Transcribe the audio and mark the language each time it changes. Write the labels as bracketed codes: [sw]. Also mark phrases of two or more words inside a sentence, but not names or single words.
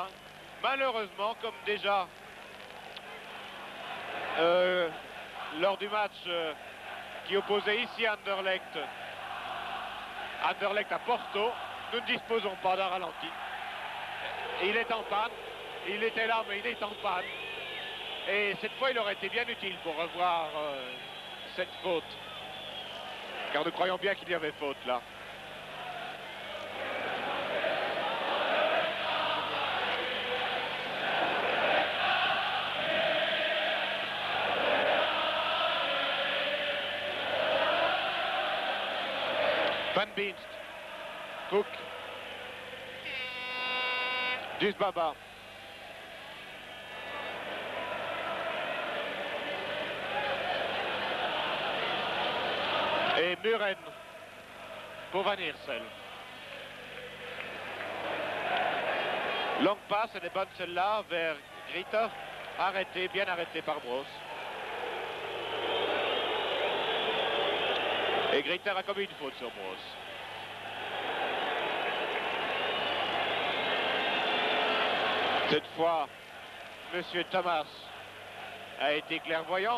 [fr] Malheureusement, comme déjà lors du match qui opposait ici Anderlecht à Porto, nous ne disposons pas d'un ralenti. Il est en panne. Il était là, mais il est en panne. Et cette fois, il aurait été bien utile pour revoir cette faute. Car nous croyons bien qu'il y avait faute là. Van Beemst, Cook, Dusbaba. Et Muren pour Van Iersel. Longue passe, elle est bonne celle-là vers Grieter. Arrêté, bien arrêté par Broos. Et Grieter a commis une faute sur Broos. Cette fois, Monsieur Thomas a été clairvoyant.